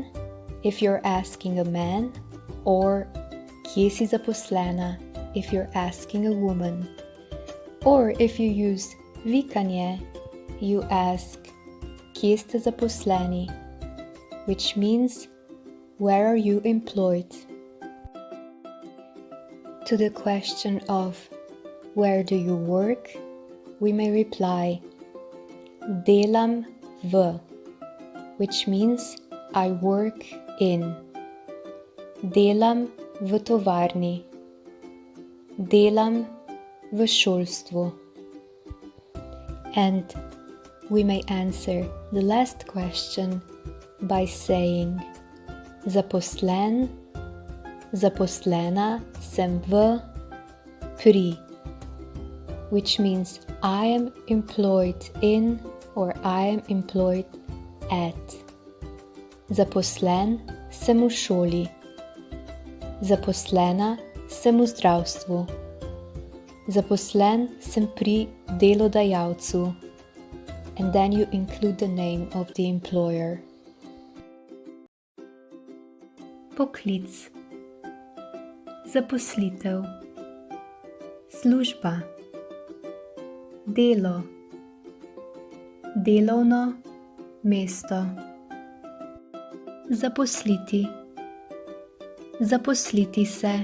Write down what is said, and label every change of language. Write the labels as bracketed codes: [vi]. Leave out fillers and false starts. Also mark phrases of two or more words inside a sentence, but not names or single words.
[en] If you're asking a man, or [sl] kje si zaposlena [en] if you're asking a woman. Or if you use vikanje, you ask [sl] kje ste zaposleni, [en] which means where are you employed? To the question of where do you work, we may reply [sl] delam v, [en] which means I work in. [sl] Delam v tovarni. Delam v šolstvu. [en] And we may answer the last question by saying [sl] zaposlen, zaposlena sem v, pri, [en] which means I am employed in or I am employed at. [sl] Zaposlen sem v šoli. Zaposlena sem v zdravstvu. Zaposlen sem pri delodajalcu. [en] And then you include the name of the employer. [sl] Poklic. Zaposlitev. Služba. Delo. Delovno mesto. Zaposliti. Zaposliti se.